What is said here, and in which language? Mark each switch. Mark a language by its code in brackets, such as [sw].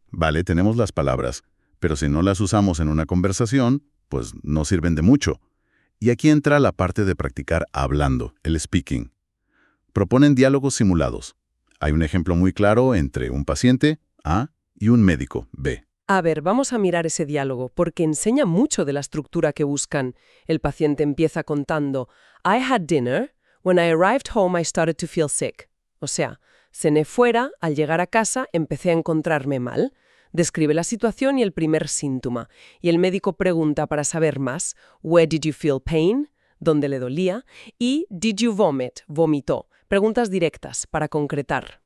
[es] Vale, tenemos las palabras, pero si no las usamos en una conversación, pues no sirven de mucho. Y aquí entra la parte de practicar hablando, el speaking. Proponen diálogos simulados. Hay un ejemplo muy claro entre un paciente, A, y un médico, B. A ver, vamos a mirar ese diálogo porque enseña mucho de la estructura que buscan. El paciente empieza contando: [en] I had dinner. When I arrived home, I started to feel sick. [es] O sea, cené fuera, al llegar a casa, empecé a encontrarme mal. Describe la situación y el primer síntoma. Y el médico pregunta para saber más: [en] Where did you feel pain? [es] ¿Dónde le dolía? Y [en] did you vomit? [es] Vomitó. Preguntas directas para concretar.